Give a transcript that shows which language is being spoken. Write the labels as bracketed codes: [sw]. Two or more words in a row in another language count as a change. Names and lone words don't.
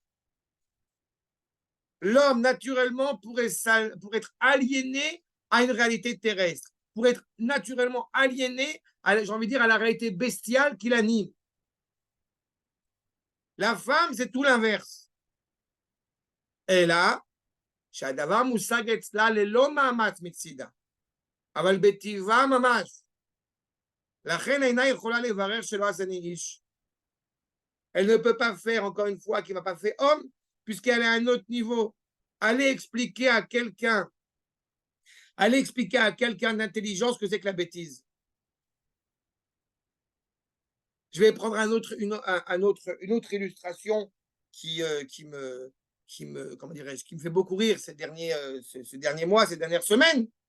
[fr] L'homme, naturellement, pour être aliéné à une réalité terrestre, pour être naturellement aliéné, j'ai envie de dire, à la réalité bestiale qui l'anime. La femme, c'est tout l'inverse. Et là, [he] שהדבר מושג אצלה ללא מאמץ מצידה, אבל בטבעה ממש. לכן אינה יכולה לברך שלא עשני איש. [fr] Elle ne peut pas faire, encore une fois, qui ne m'a pas fait homme, puisqu'elle est à un autre niveau. Aller expliquer à quelqu'un d'intelligence que c'est que la bêtise. Je vais prendre une autre illustration qui me fait beaucoup rire ces derniers mois, ces dernières semaines.